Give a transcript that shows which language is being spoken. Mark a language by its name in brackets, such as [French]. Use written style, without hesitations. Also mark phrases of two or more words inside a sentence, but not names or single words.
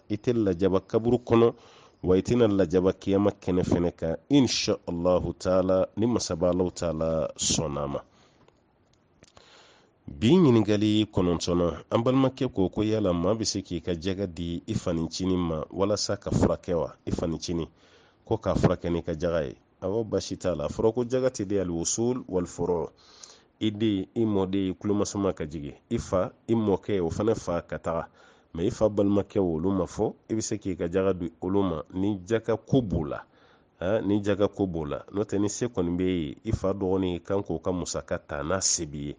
[Bambara] I tɛ lajaba kaburu kɔnɔ wa i tɛna lajaba kiyama kɛnɛ fɛnɛ kan [Arabic] إن شاء الله تعالى [Bambara] ni masaba Alahu taala sɔnna ma. Bi ɲininkali 9nan an balimakɛ ko ko yala maa bɛ se k'i ka jaga di i fanicinin ma walasa ka furakɛ wa? I fanicinin ko k'a furakɛ n'i ka jaga ye. Awɔ basi t'a la, a fɔra ko jaga tɛ de [Arabic] الأصول والفروع'. [Bambara] I den i mɔden i tulomasama ka jigin, i fa i mɔkɛ o fana fa ka taga, mais i fa balimakɛ olu ma fɔ i bɛ se k'i ka jaga di olu ma ni jaga ko b'o la. Ni jaga ko b'o la, n'o tɛ ni se kɔni bɛ yen i fa dɔgɔnin kan k'o ka musaka ta n'a se b'i ye.